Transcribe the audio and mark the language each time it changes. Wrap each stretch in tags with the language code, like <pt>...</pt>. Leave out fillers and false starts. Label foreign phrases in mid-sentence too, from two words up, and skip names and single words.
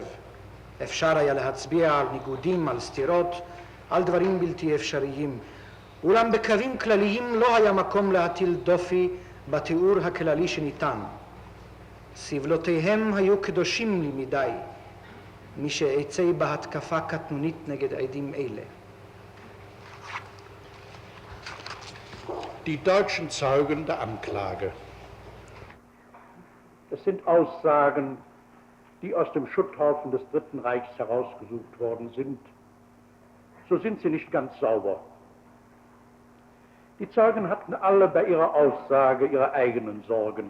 <he>אפשר היה להצביע על ניגודים, על סתירות, על דברים בלתי אפשריים. אולם בקווים כלליים לא היה מקום להטיל דופי בתיאור הכללי שניתן. סבלותיהם היו קדושים לי מדי, מי שעצי בהתקפה קטנונית נגד עדים אלה.</he> <de>Die deutschen Zeugen der Anklage. Es sind Aussagen, die aus dem Schutthaufen des Dritten Reichs herausgesucht worden sind. So sind sie nicht ganz sauber. Die Zeugen hatten alle bei ihrer Aussage ihre eigenen Sorgen.</de>